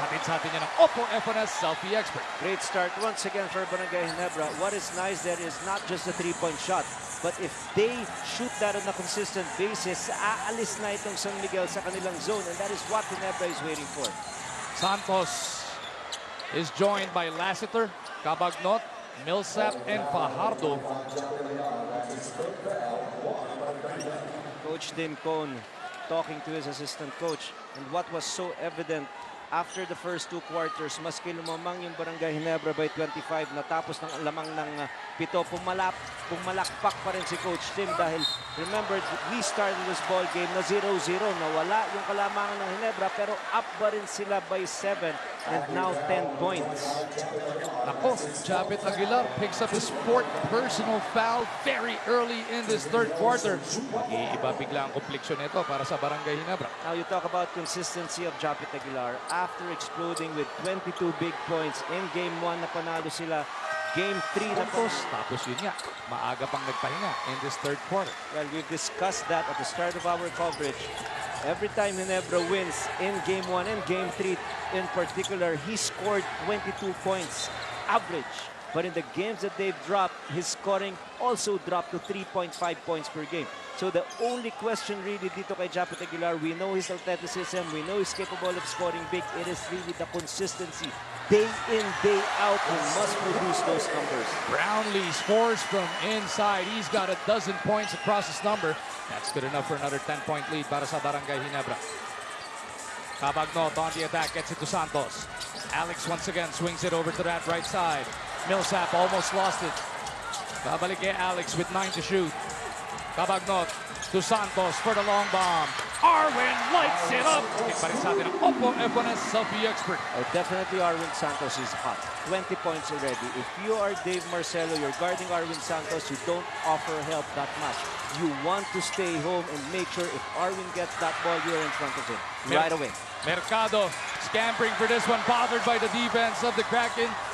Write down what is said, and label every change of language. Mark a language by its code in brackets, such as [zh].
[tl] Hatid sa atin niya ng Oppo FNS Selfie Expert. [en] Great start once again for Barangay Ginebra. What is nice there is not just a three-point shot, but if they shoot that on a consistent basis, [tl] aalis na itong San Miguel sa kanilang zone, [en] and that is what Ginebra is waiting for. Santos is joined by Lassiter, Cabagnot, Millsap, and Fajardo. Coach Tim Cone talking to his assistant coach, and what was so evident after the first 2 quarters, [tl] maski lumamang yung Barangay Ginebra by 25, natapos ng lamang ng 7, pumalakpak pa rin si Coach Tim dahil [en] remember, we started this ball game na 0-0, [tl] nawala yung kalamangan ng Ginebra pero [en] up pa rin sila by 7 and now 10 points. Nako, Japet Aguilar picks up his 4th personal foul very early in this 3rd quarter. [tl] Mag-iiba bigla ang kompleksyon nito para sa Barangay Ginebra. [en] Now you talk about consistency of Japet Aguilar. After exploding with 22 big points in Game 1 [tl] na panalo sila, [en] Game 3 na [tl] tapos yun nga, maaga pang nagpahinga [en] in this 3rd quarter. Well, we've discussed that at the start of our coverage. Every time Ginebra wins in Game 1 and Game 3 in particular, he scored 22 points average. But in the games that they've dropped, his scoring also dropped to 3.5 points per game. So the only question really [tl] dito kay [en] Japet Aguilar, we know his athleticism, we know he's capable of scoring big. It is really the consistency. Day in, day out, he must produce those numbers. Brownlee scores from inside. He's got 12 points across his number. That's good enough for another 10-point lead [tl] para sa Barangay Ginebra. [en] Cabagnot on the attack, gets it to Santos. Alex once again swings it over to that right side. Millsap almost lost it. [tl] Babalik kay Alex with 9 to shoot. [en] Cabagnot to Santos for the long bomb. Arwin lights it up. [tl] Pa rin sa atin ang Oppo FNS Selfie Expert. [en] Oh, definitely Arwin Santos is hot. 20 points already. If you are Dave Marcelo, you're guarding Arwin Santos, you don't offer help that much. You want to stay home and make sure if Arwin gets that ball, you're in front of him right away. Mercado scampering for this one, bothered by the defense of the Kraken.